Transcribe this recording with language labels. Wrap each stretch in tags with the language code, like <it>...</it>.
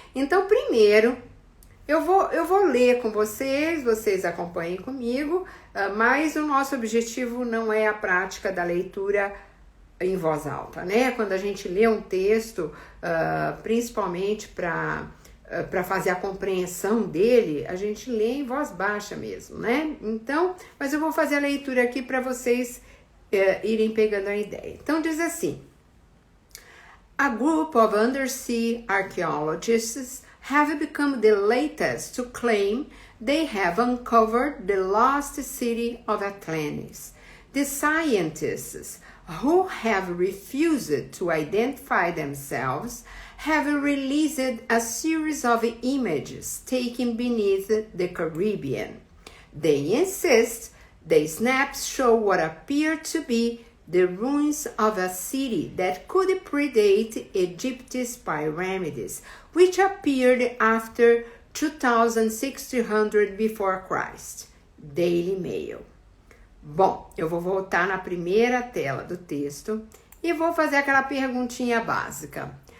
<pt>Então, primeiro, eu vou ler com vocês acompanhem comigo, mas o nosso objetivo não é a prática da leitura em voz alta, né? Quando a gente lê um texto, principalmente para fazer a compreensão dele, a gente lê em voz baixa mesmo, né? Então, mas eu vou fazer a leitura aqui para vocês irem pegando a ideia. Então, diz assim:</pt> <en>A group of undersea archaeologists have become the latest to claim they have uncovered the lost city of Atlantis. The scientists, who have refused to identify themselves, have released a series of images taken beneath the Caribbean. They insist the snaps show what appear to be the ruins of a city that could predate Egypt's pyramids, which appeared after 2600 before Christ. Daily Mail.</en> <pt>Bom, eu vou voltar na primeira tela do texto e vou fazer aquela perguntinha básica.</pt>